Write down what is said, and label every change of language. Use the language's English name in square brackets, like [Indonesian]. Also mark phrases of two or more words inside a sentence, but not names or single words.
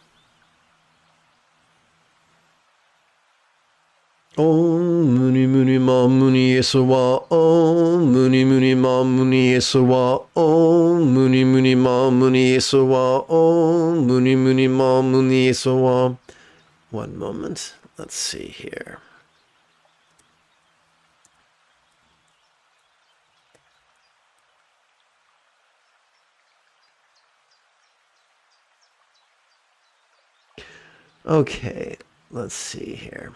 [Sanskrit] Om Muni Muni Ma Muni Yesawa. Om Muni Muni Ma Muni Yesawa. Om Muni Muni Ma Muni Yesawa. Om Muni Muni Ma Muni Yesawa. [English] One moment. Let's see here. Okay, let's see here.